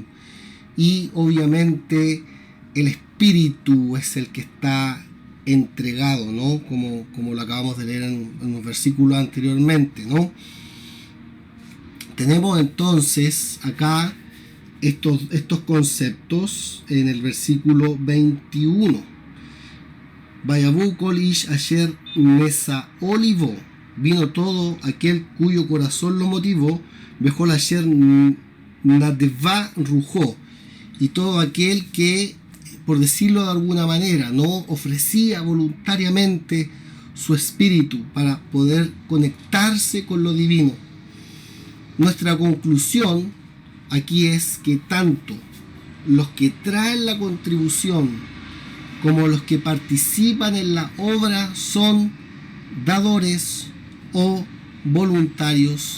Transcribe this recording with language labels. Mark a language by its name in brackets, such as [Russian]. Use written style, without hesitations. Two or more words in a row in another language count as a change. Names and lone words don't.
[Spanish] Y obviamente el espíritu es el que está entregado, ¿no? Como lo acabamos de leer en los versículos anteriormente, ¿no? Tenemos entonces acá estos conceptos en el versículo 21. [Hebrew] ויבאו כל איש אשר נשאו לבו, [Spanish] vino todo aquel cuyo corazón lo motivó, [Hebrew] בכל אשר נדבה רוחו, [Spanish] y todo aquel que, por decirlo de alguna manera, no ofrecía voluntariamente su espíritu para poder conectarse con lo divino. Nuestra conclusión aquí es que tanto los que traen la contribución como los que participan en la obra son dadores o voluntarios.